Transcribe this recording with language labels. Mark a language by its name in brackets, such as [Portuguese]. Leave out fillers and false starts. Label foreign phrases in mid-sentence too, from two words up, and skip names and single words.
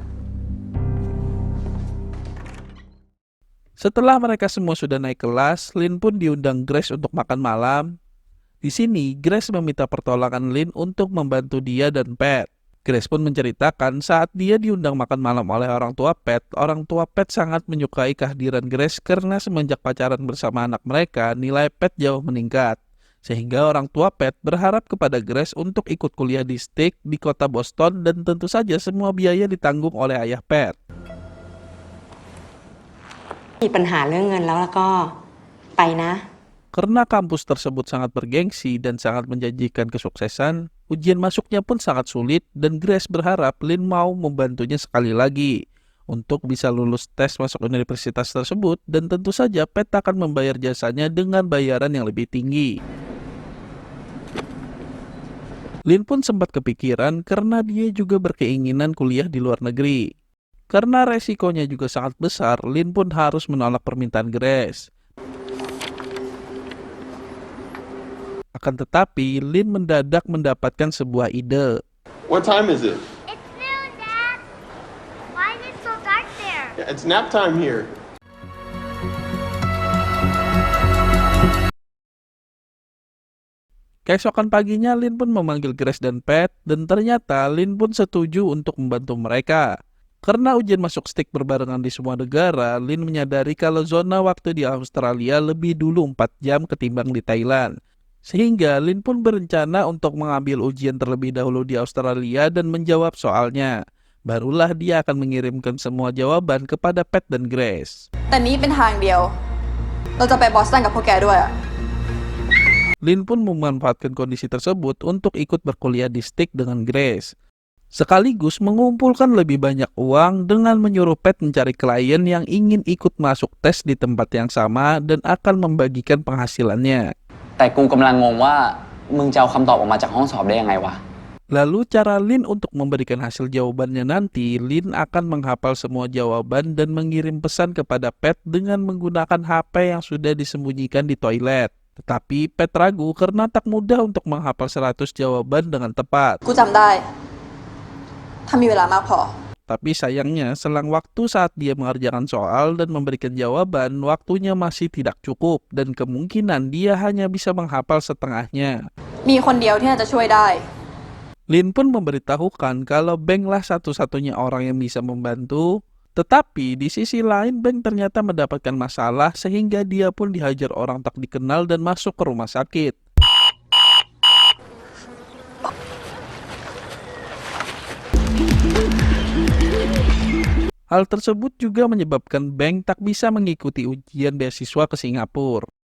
[Indonesian] Setelah mereka semua sudah naik kelas, Lin pun diundang Grace untuk makan malam. Di sini, Grace meminta pertolongan Lin untuk membantu dia dan Pat. Grace pun menceritakan saat dia diundang makan malam oleh orang tua Pat sangat menyukai kehadiran Grace karena semenjak pacaran bersama anak mereka, nilai Pat jauh meningkat. Sehingga orang tua Pat berharap kepada Grace untuk ikut kuliah di STIC di kota Boston dan tentu saja semua biaya ditanggung oleh ayah Pat. [Thai] มีปัญหาเรื่องเงินแล้วก็ไปนะ [Indonesian] Karena kampus tersebut sangat bergengsi dan sangat menjanjikan kesuksesan, ujian masuknya pun sangat sulit dan Grace berharap Lin mau membantunya sekali lagi untuk bisa lulus tes masuk universitas tersebut dan tentu saja Pat akan membayar jasanya dengan bayaran yang lebih tinggi. Lin pun sempat kepikiran karena dia juga berkeinginan kuliah di luar negeri. Karena resikonya juga sangat besar, Lin pun harus menolak permintaan Grace. Akan tetapi, Lin mendadak mendapatkan sebuah ide. [English] What time is it? It's noon, Dad. Why is it so dark there? Yeah, it's nap time here. [Indonesian] Keesokan paginya, Lin pun memanggil Grace dan Pat, dan ternyata Lin pun setuju untuk membantu mereka. Karena ujian masuk STIC berbarengan di semua negara, Lin menyadari kalau zona waktu di Australia lebih dulu 4 jam ketimbang di Thailand. Sehingga Lin pun berencana untuk mengambil ujian terlebih dahulu di Australia dan menjawab soalnya. Barulah dia akan mengirimkan semua jawaban kepada Pat dan Grace. [Thai] แต่นี้เป็นทางเดียว เราจะไปบอสตันกับพวกแกด้วยอะ [Indonesian] Lin pun memanfaatkan kondisi tersebut untuk ikut berkuliah di STIC dengan Grace. Sekaligus mengumpulkan lebih banyak uang dengan menyuruh Pat mencari klien yang ingin ikut masuk tes di tempat yang sama dan akan membagikan penghasilannya. [Thai] แต่กูกำลังงงว่ามึงจะเอาคำตอบออกมาจากห้องสอบได้ยังไงวะ [Indonesian] Lalu cara Lin untuk memberikan hasil jawabannya nanti, Lin akan menghafal semua jawaban dan mengirim pesan kepada Pat dengan menggunakan HP yang sudah disembunyikan di toilet. Tetapi Pat ragu karena tak mudah untuk menghafal 100 jawaban dengan tepat. [Thai] กูจำได้ ถ้ามีเวลามากพอ [Indonesian] Tapi sayangnya, selang waktu saat dia mengerjakan soal dan memberikan jawaban, waktunya masih tidak cukup dan kemungkinan dia hanya bisa menghafal setengahnya. [Thai] มีคนเดียวที่น่าจะช่วยได้ [Indonesian] Lin pun memberitahukan kalau Beng lah satu-satunya orang yang bisa membantu. Tetapi di sisi lain, Beng ternyata mendapatkan masalah sehingga dia pun dihajar orang tak dikenal dan masuk ke rumah sakit. Hal tersebut juga menyebabkan Beng tak bisa mengikuti ujian beasiswa ke Singapura.